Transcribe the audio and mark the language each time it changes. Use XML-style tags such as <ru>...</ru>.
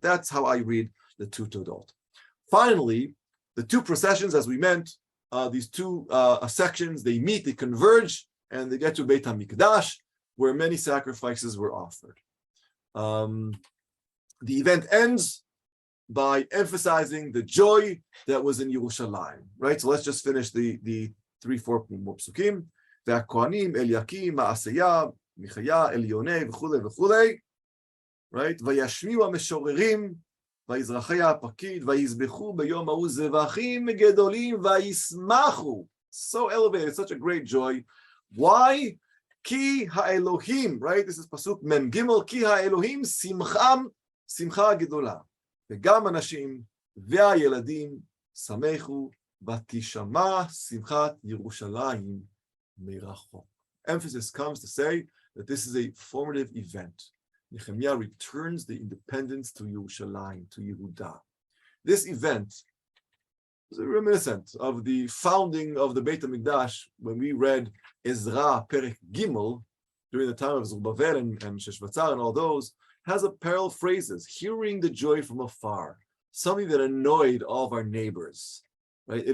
<en>That's how I read the 2 Todot. Finally, the 2 processions, as we meant, these 2 sections, they meet, they converge, and they get to Beit HaMikdash, where many sacrifices were offered. The event ends by emphasizing the joy that was in Yerushalayim, right? So let's just finish the 3-4 more psukim.</en> <he>והכהנים, אליקים, מעשיה, מיכיה, אליוני וכולי וכולי,</he> <en>right?</en> <he>וישמיעו המשוררים, ויזרחיה הפקיד, ויזבחו ביום ההוא זבחים גדולים, וישמחו.</he> <en>So elevated, such a great joy. Why?</en> <he>כי האלוהים,</he> <en>right? This is</en> <he>פסוק מ"ג, כי האלוהים שמחה גדולה. וגם אנשים והילדים שמחו, ותשמע שמחת ירושלים.</he> <en>Emphasis comes to say that this is a formative event. Nechemia returns the independence to Yerushalayim, to Yehuda. This event is reminiscent of the founding of the Beit HaMikdash when we read Ezra Perek Gimel during the time of Zerubbabel and Sheshbatzar and all those, has a parallel phrases, hearing the joy from afar, something that annoyed all of our neighbors, right?</en>